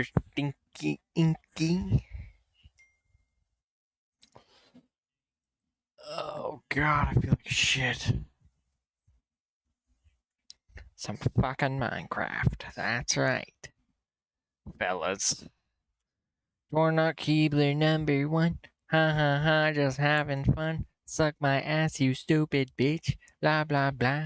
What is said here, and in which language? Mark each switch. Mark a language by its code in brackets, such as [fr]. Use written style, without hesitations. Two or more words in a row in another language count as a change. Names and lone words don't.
[en] Stinky Inky. Oh god, I feel like shit. Some fucking Minecraft. That's right. Fellas. Dornock Keebler #1. Ha ha ha, just having fun. Suck my ass, you stupid bitch. Blah blah blah.